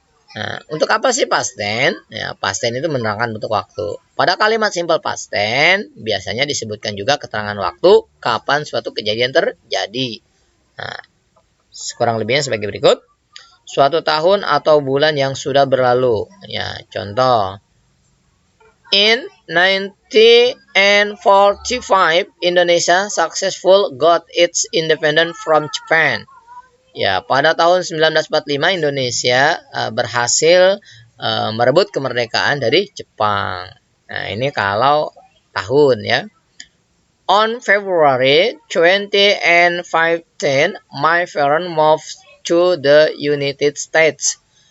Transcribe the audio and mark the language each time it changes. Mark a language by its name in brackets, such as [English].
[Indonesian] Nah, untuk apa sih past tense? Ya, past tense itu menerangkan bentuk waktu. Pada kalimat simple past tense, biasanya disebutkan juga keterangan waktu kapan suatu kejadian terjadi. Nah, kurang lebihnya sebagai berikut. Suatu tahun atau bulan yang sudah berlalu. Ya, contoh. [English] In 1945, Indonesia successful got its independence from Japan. [Indonesian] Ya, pada tahun 1945 Indonesia berhasil merebut kemerdekaan dari Jepang. Nah, ini kalau tahun, ya. [English] On February 20 and 15, my parents moved to the United States.